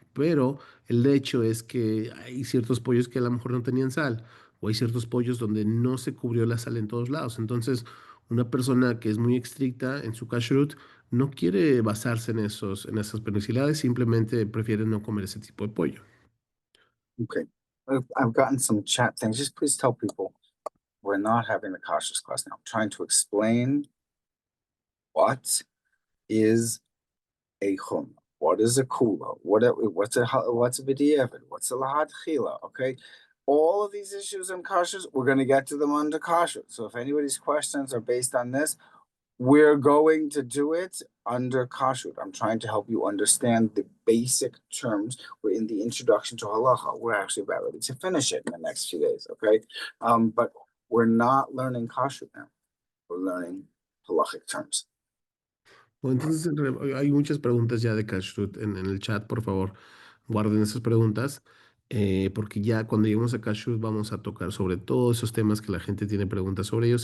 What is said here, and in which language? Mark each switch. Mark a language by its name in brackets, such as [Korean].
[Spanish] Pero el hecho es que hay ciertos pollos que a lo mejor no tenían sal, o hay ciertos pollos donde no se cubrió la sal en todos lados. Entonces, una persona que es muy estricta en su kashrut no quiere basarse en esas permisilidades, simplemente prefiere no comer ese tipo de pollo. [English] Okay. I've gotten some chat things. Just please tell people we're not having the cautious class now. I'm trying to explain what is a chum, what is a kula, what's a b'diavad, what's a lahad chila, okay? All of these issues in kashrus, we're going to get to them under kashrut. So if anybody's questions are based on this, we're going to do it under kashrut. I'm trying to help you understand the basic terms. We're in the introduction to halacha. We're actually about ready to finish it in the next few days, okay? But we're not learning kashrut now. We're learning halachic terms. [Spanish] Bueno, entonces hay muchas preguntas ya de kashrut en el chat, por favor, guarden esas preguntas, porque ya cuando lleguemos a kashrut vamos a tocar sobre todos esos temas que la gente tiene preguntas sobre ellos.